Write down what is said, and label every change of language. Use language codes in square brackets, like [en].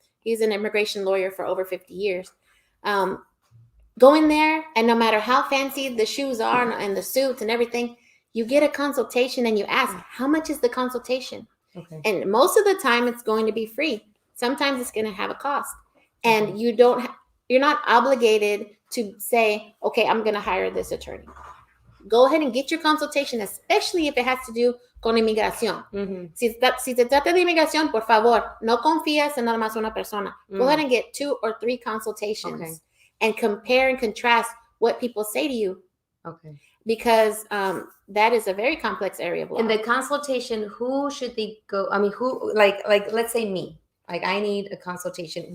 [en] He's an immigration lawyer for over 50 years. Go in there, and no matter how fancy the shoes are and the suits and everything, you get a consultation and you ask, how much is the consultation? Okay. And most of the time, it's going to be free. Sometimes it's going to have a cost. And you're not obligated to say, okay, I'm going to hire this attorney. Go ahead and get your consultation, especially if it has to do [es] con inmigración. [en] Mm-hmm. [es] Si se trata de inmigración, por favor, no confías en nada más una persona. [en] Go ahead and get 2 or 3 consultations and compare and contrast what people say to you. Okay. Because that is a very complex area of law. In the consultation, who should they go? I mean, who, like let's say me. Like, I need a consultation.